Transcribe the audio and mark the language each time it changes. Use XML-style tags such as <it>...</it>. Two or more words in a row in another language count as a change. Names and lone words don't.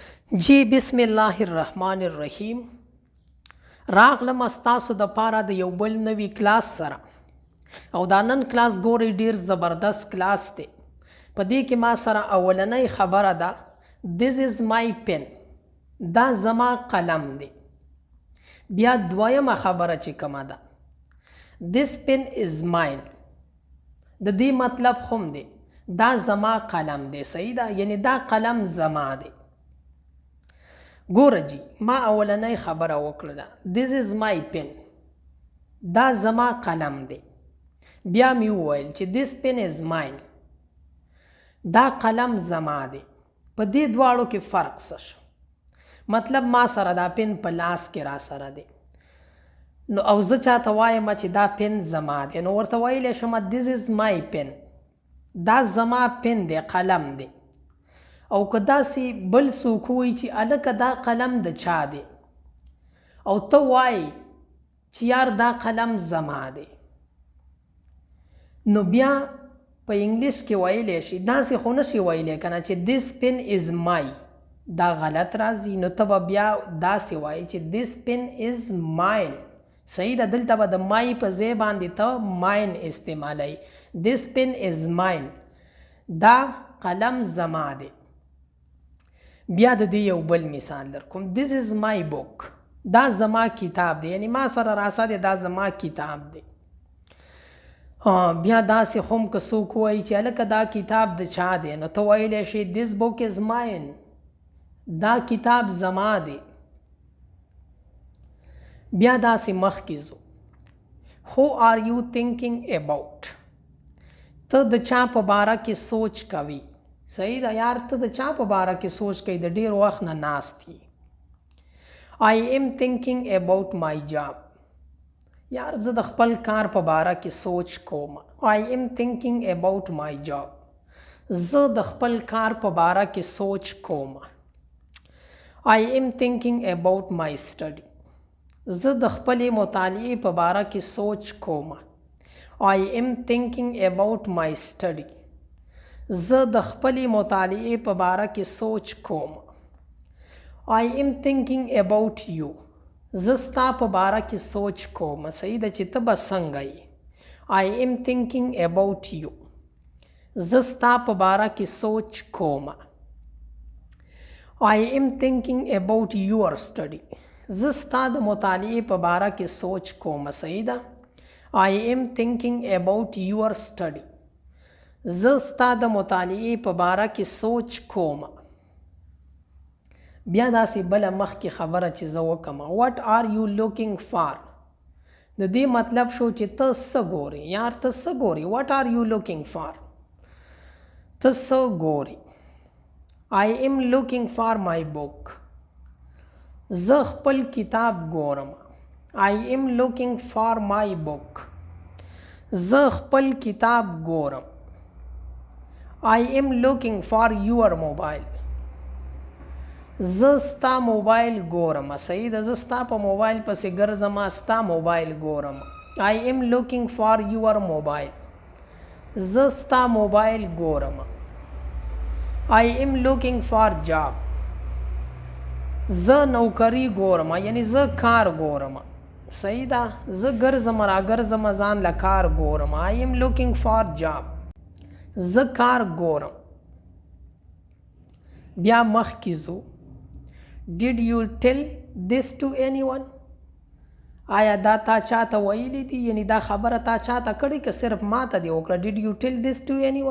<ps>جی بسم الله الرحمن الرحیم. راغلم ستاسو د پاره د یو بل نوي کلاس سره او دا نن کلاس ګوري ډیر زبردست کلاس دی. په دې کې ما سره اولنۍ خبره ده</ps> <en>This is my pen.</en> <ps>دا زما قلم دی. بیا دویمه خبره چې کومه ده</ps> <en>This pen is mine.</en> <ps>د دې مطلب هم دی دا زما قلم دی. صحیح ده، یعنی دا قلم زما دی. ګوره جی ما اولنۍ خبره وکړه</ps> <en>This is my pen.</en> <ps>دا زما قلم دی. بیا می وویل چې</ps> <en>This pen is mine.</en> <ps>دا قلم زما دی. په دې دواړو کې فرق څه شو؟ مطلب ما سره دا پن په لاس کې را سره دی نو او زه چاته وایم چې دا پن زما دی نو ورته ویلی شم</ps> <en>This is my pen.</en> <ps>دا زما پن دی، قلم دی. او که داسې بل څوک وایي چې هلکه دا قلم د چا دی او ته وایي چې یار دا قلم زما دی نو بیا په انګلیش کې ویلی شي، داسې خو نشي ویلی که نه چې</ps> <en>This pen is my.</en> <ps>دا غلط راځي نو ته به بیا داسې وایي چې</ps> <en>This pen is mine.</en> <ps>صحیح ده، دلته به د مای په ځای باندې ته ماین استعمالوي.</ps> <en>This pen is mine.</en> <ps>دا قلم زما دی. بیا د دې یو بل مثال در کوم</ps> <en>This is my book.</en> <ps>دا زما کتاب دی، یعنی ما سره راسه دی، دا زما کتاب دی. بیا داسې هم که څوک وایي چې هلکه دا کتاب د چا دی نو ته ویلی شي</ps> <en>This book is mine.</en> <ps>دا کتاب زما دی. بیا داسې مخکې ځو</ps> <en>Who are you thinking about.</en> <ps>ته د چا په باره کې سوچ کوي. صحیح ده یار، ته د چا په باره کې سوچ کوي، د ډیر وخت نه ناست یې.</ps> <en>I am thinking about my job.</en> <ps>یار زه د خپل کار په باره کې سوچ کوم.</ps> <en>I am thinking about my job.</en> <ps>زه د خپل کار په باره کې سوچ کوم.</ps> <en>I am thinking about my study.</en> <ps>زه د خپلې مطالعې په باره کې سوچ کوم.</ps> <en>I am thinking about my study.</en> <ps>زه د خپلې مطالعې په باره کې سوچ کوم.</ps> <en>I am thinking about you.</en> <ps>زه ستا په باره کې سوچ کوم. صحیح ده چې ته به څنګه یې.</ps> <en>I am thinking about you.</en> <ps>زه ستا په باره کې سوچ کوم.</ps> <en>I am thinking about your study.</en> <ps>زه ستا د مطالعې په باره کې سوچ کوم. صحیح ده.</ps> <en>I am thinking about your study.</en> <ps>زه ستا د مطالعې په باره کې سوچ کوم. بیا داسې بله مخکې خبره چې زه وکړم</ps> <en>What are you looking for.</en> <ps>د دې مطلب شو چې ته څه ګورې. یار ته څه ګورې.</ps> <en>What are you looking for.</en> <ps>ته څه ګورې.</ps> <en>I am looking for my book.</en> <ps>زه خپل کتاب ګورم.</ps> <en>I am looking for my book.</en> <ps>زه خپل کتاب ګورم.</ps> <en>I am looking for your mobile.</en> <ps>زه ستا موبایل ګورم. صحیح ده، زه ستا په موبایل پسې ګرځم، ستا موبایل ګورم.</ps> <en>I am looking for your mobile.</en> <ps>زه ستا موبایل ګورم.</ps> <en>I am looking for job.</en> <ps>زه نوکری ګورم، یعنی زه کار ګورم. صحیح ده، زه ګرځم را ګرځم ځان له کار ګورم.</ps> <en>I am looking for job.</en> <ps>زه کار ګورم. بیا مخکې ځو</ps> <en>Did you tell this to anyone.</en> <ps>آیا دا تا چاته ویلی دی، یعنی دا خبره تا چاته کړې که صرف ما ته دی وکړه</ps> <en>Did you tell this to anyone.</en>